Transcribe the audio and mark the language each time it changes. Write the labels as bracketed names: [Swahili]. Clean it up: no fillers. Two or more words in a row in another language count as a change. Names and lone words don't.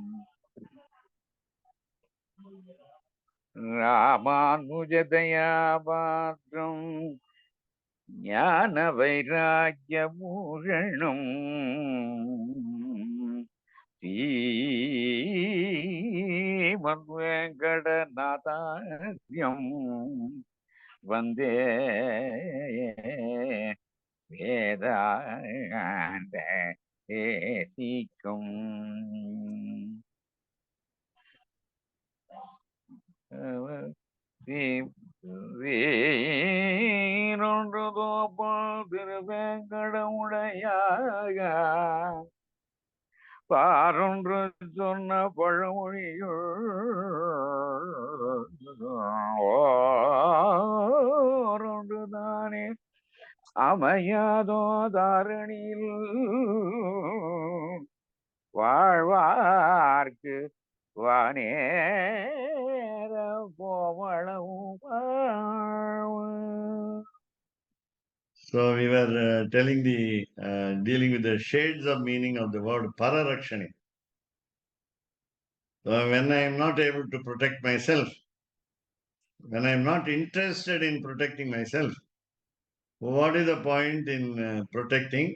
[Sanskrit] रामानुजदया पात्रम् ज्ञानवैराग्यभूषणम् श्रीमद्वेङ्कटनाथार्यम् वन्दे वेदान्तदेशिकम्। [Tamil] வீரொன்று தோப்பால் திருவேங்கடமுடையாக பாரொன்று சொன்ன பழமொழியுள் ஓரொன்று தானே அமையாதோ தாரணியில் வாழ்வார்க்கு வானேர போமளவும் வாழ்வு. [English] So we were dealing with the shades of meaning of the word pararakshani. So when I am not able to protect myself, when I am not interested in protecting myself, what is the point in protecting?